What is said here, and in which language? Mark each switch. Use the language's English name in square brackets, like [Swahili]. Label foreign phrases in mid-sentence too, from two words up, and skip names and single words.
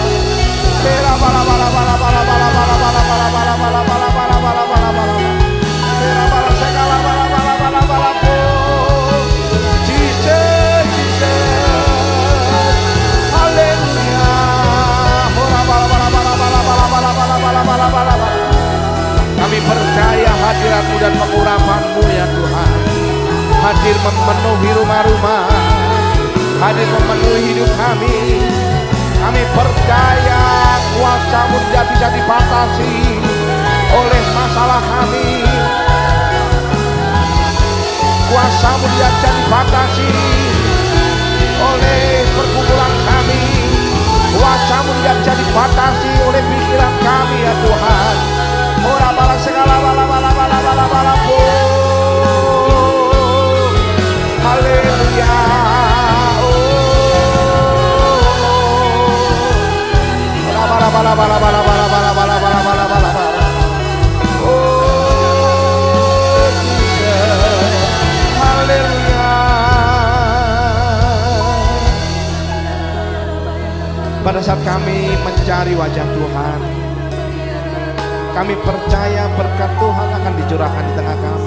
[Indonesian] Era bala bala bala bala bala bala bala bala bala bala bala bala bala bala bala. Era para segala bala bala bala bala bala. Jesus, Jesus. Haleluya. Ora bala bala bala bala bala bala bala bala bala bala bala. Kami percaya hadirat-Mu dan pengurapan-Mu ya Tuhan. Hadir memenuhi rumah-rumah, hadir memenuhi hidup kami. Kami percaya kuasa-Mu tidak bisa dibatasi oleh masalah kami. Kuasa-Mu tidak bisa dibatasi oleh pergumulan kami. Kuasa-Mu tidak bisa dibatasi oleh pikiran kami ya Tuhan. Ora bala segala bala bala bala bala bala bu. Haleluya. Ora bala bala bala bala bala bala bala bala bala bala bala. Oh Jesus. Haleluya. Pada saat kami mencari wajah Tuhan, kami percaya berkat Tuhan akan dicurahkan di tengah kami.